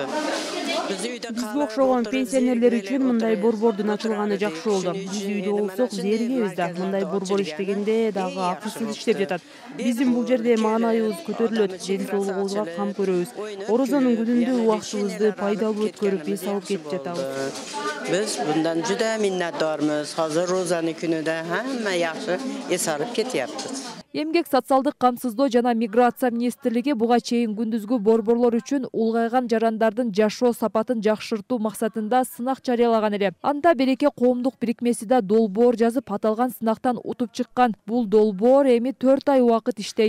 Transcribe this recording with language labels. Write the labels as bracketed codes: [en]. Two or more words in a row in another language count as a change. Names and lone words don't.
[ky] Бизге окшогон пенсионерлер үчүн мындай борбордун ачылганы жакшы болду. Биз үйдө болсок зеригебиз да. Мындай борбор иштегенде дагы акысыз иштеп жатат. Биздин бул жерде маанайыбыз көтөрүлөт, ден соолугубузга кам көрөбүз. Орозонун күнүндө убактыбызды пайдалуу өткөрүп, эс алып кетип жатабыз. [uz] Biz bundan juda minnatdormiz. Hozir Rozani kunida hamma yaxshi es alib ketyapmiz. [ky] Эмгек социалдык камсыздоо жана миграция министрлиги буга чейин күндүзгү борборлор үчүн улгайган жарандардын жашоо сапатын жакшыртуу максатында сынак жарыялаган эле. Анда береке коомдук бирикмеси да долбоор жазып, аталган сынактан утуп чыккан. Бул долбоор эми 4 ай убакыт иштейт.